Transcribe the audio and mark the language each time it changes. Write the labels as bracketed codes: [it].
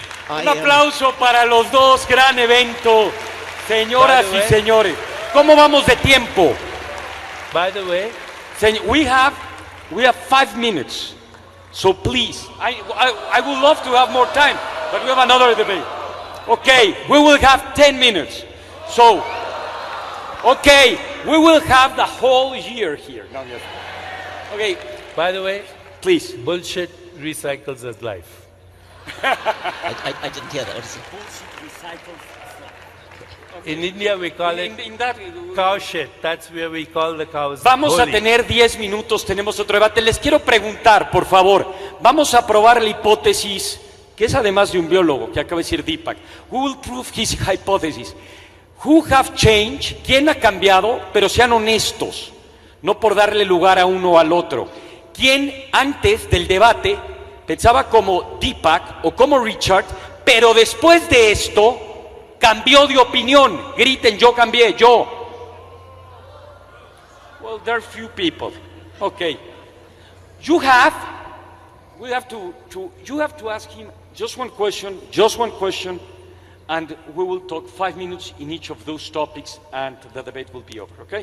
[es] Un aplauso para los dos, gran evento, señoras y señores. ¿Cómo vamos de tiempo? [en] By the way, we have 5 minutes, so please, I would love to have more time, but we have another debate. Okay, we will have 10 minutes. So, okay, we will have the whole year here. Okay. By the way, please. Bullshit recycles as life. I didn't hear that. What is it? Bullshit recycles as life. In India we call it cow shit. That's where we call the cows. [es] Vamos a tener 10 minutos, tenemos otro debate. Les quiero preguntar, por favor, vamos a probar la hipótesis, que es además de un biólogo, que acaba de decir Deepak. [en] Who will prove his hypothesis? Who have changed? [es] ¿Quién ha cambiado? Pero sean honestos, no por darle lugar a uno o al otro. ¿Quién antes del debate pensaba como Deepak o como Richard, pero después de esto cambió de opinión? Griten, yo cambié, yo. [en] Well, there are few people. Okay. You have to ask him just one question, and we will talk 5 minutes in each of those topics, and the debate will be over, okay?